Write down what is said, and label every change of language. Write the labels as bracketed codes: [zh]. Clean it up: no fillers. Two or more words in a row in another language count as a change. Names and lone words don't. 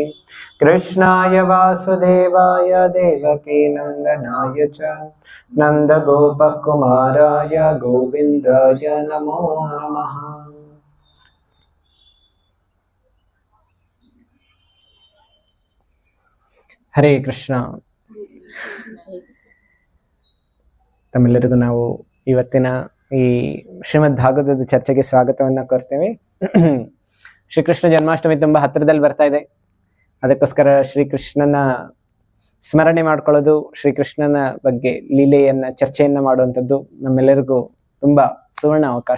[sa] ಕೃಷ್ಣಾಯ ವಾಸುದೇವಾಯ ದೇವಕೀ ನಂದನಾಯ ಚ ನಂದಗೋಪಕುಮಾರಾಯ ಗೋವಿಂದಾಯ ನಮೋ ನಮಃ. ಹರೇ ಕೃಷ್ಣ. [kn] ತಮ್ಮೆಲ್ಲರಿಗೂ ನಾವು ಇವತ್ತಿನ ಈ ಶ್ರೀಮದ್ ಭಾಗವತದ ಚರ್ಚೆಗೆ ಸ್ವಾಗತವನ್ನ ಕೋರ್ತೇವೆ. ಶ್ರೀಕೃಷ್ಣ ಜನ್ಮಾಷ್ಟಮಿ ತುಂಬಾ ಹತ್ತಿರದಲ್ಲಿ ಬರ್ತಾ ಇದೆ. ಅದಕ್ಕೋಸ್ಕರ ಶ್ರೀಕೃಷ್ಣನ ಸ್ಮರಣೆ ಮಾಡ್ಕೊಳ್ಳೋದು, ಶ್ರೀಕೃಷ್ಣನ ಬಗ್ಗೆ ಲೀಲೆಯನ್ನ ಚರ್ಚೆಯನ್ನ ಮಾಡುವಂಥದ್ದು ನಮ್ಮೆಲ್ಲರಿಗೂ ತುಂಬಾ ಸುವರ್ಣ ಅವಕಾಶ.